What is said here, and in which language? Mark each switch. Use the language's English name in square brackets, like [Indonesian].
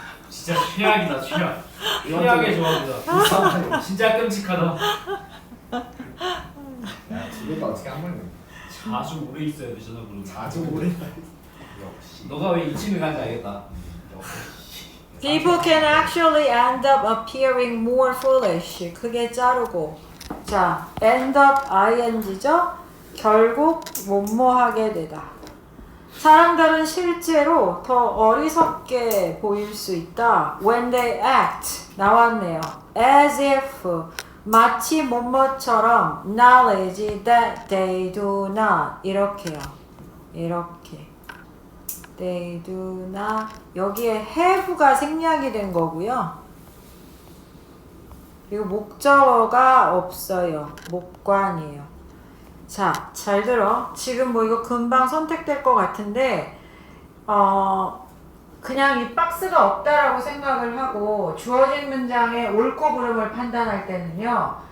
[Korean] 진짜 최악이다 최악. 최악의 조합이다. 진짜 끔찍하다. 야 집에가 어떻게 한 번에 자주 오래 있어야 되잖아 그러면. 자주 오래 역시. 너가 왜 2층을 간지 알겠다. [English] People can actually end up appearing more foolish. [Korean] 그게 자르고. 자, end up ing죠? 결국 뭐뭐하게 되다. 사람들은 실제로 더 어리석게 보일 수 있다. [English] When they act [Korean] 나왔네요. [English] As if [Korean] 마치 뭐뭐처럼 [English] knowledge that they do not [Korean] 이렇게요. 이렇게. [English] They do not [Korean] 여기에 have가 생략이 된 거고요. 그리고 목적어가 없어요. 목관이에요. 자, 잘 들어. 지금 뭐 이거 금방 선택될 것 같은데 그냥 이 박스가 없다라고 생각을 하고 주어진 문장의 옳고 그름을 판단할 때는요.